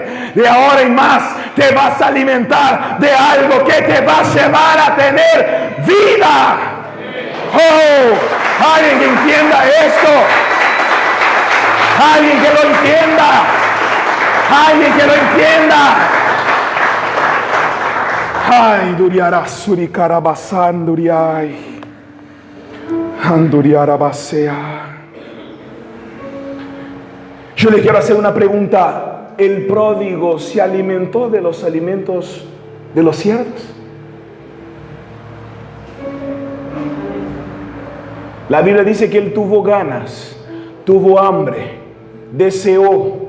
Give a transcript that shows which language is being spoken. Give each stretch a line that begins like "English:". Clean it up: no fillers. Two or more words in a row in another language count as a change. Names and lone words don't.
Spanish: De ahora en más te vas a alimentar de algo que te va a llevar a tener vida. Oh, alguien que entienda esto, alguien que lo entienda, alguien que lo entienda. Ay, duriara suricarabasan duriay, anduriara basea. Yo le quiero hacer una pregunta. ¿El pródigo se alimentó de los alimentos de los siervos? La Biblia dice que él tuvo ganas, tuvo hambre, deseó.